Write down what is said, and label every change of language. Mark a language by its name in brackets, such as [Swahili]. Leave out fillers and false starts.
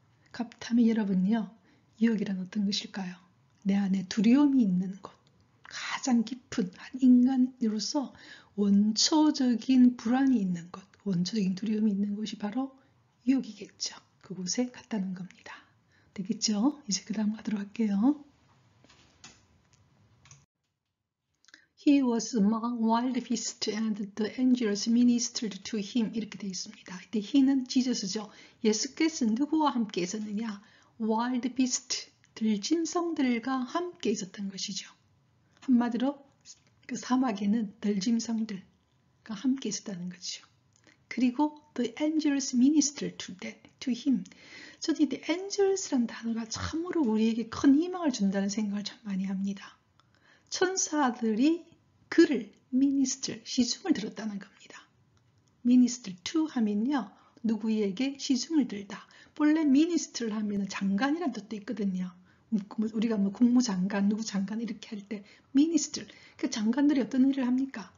[Korean] 그렇다면 여러분요, 유혹이란 어떤 것일까요? 내 안에 두려움이 있는 곳, 가장 깊은 한 인간으로서 원초적인 불안이 있는 것, 원초적인 두려움이 있는 곳이 바로 유혹이겠죠. 그곳에 갔다는 겁니다. 되겠죠? 이제 그 다음 가도록 할게요. [English] He was among wild beasts and the angels ministered to him. [Korean] 이렇게 되어 있습니다. 이때 he는 지저스죠. 예수께서 누구와 함께 있었느냐? wild beast, 들짐승들과 함께 있었던 것이죠. 한마디로 그 사막에는 들짐승들과 함께 있었다는 거죠. [English] 그리고 the angels ministered to him. [Korean] 저는 이 angels라는 단어가 참으로 우리에게 큰 희망을 준다는 생각을 참 많이 합니다. 천사들이 그를 minister, 시중을 들었다는 겁니다. minister to 하면요, 누구에게 시중을 들다. 본래 minister를 하면 장관이라는 뜻도 있거든요. 우리가 국무장관, 누구 장관 이렇게 할 때 minister, 그 장관들이 어떤 일을 합니까?